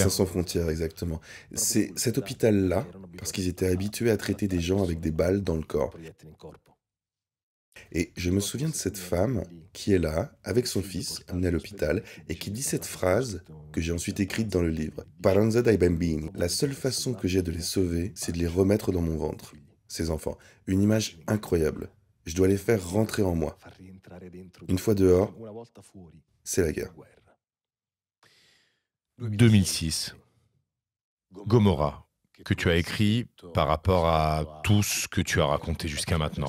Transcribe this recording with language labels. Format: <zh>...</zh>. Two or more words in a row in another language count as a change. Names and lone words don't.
<fr>Médecins sans frontières, exactement. C'est cet hôpital-là, parce qu'ils étaient habitués à traiter des gens avec des balles dans le corps. Et je me souviens de cette femme qui est là, avec son fils, amené à l'hôpital, et qui dit cette phrase que j'ai ensuite écrite dans le livre. Paranza dai bambini. La seule façon que j'ai de les sauver, c'est de les remettre dans mon ventre, ces enfants. Une image incroyable. Je dois les faire rentrer en moi. Une fois dehors, c'est la guerre. 2006. Gomorrah, que tu as écrit par rapport à tout ce que tu as raconté jusqu'à maintenant.</fr>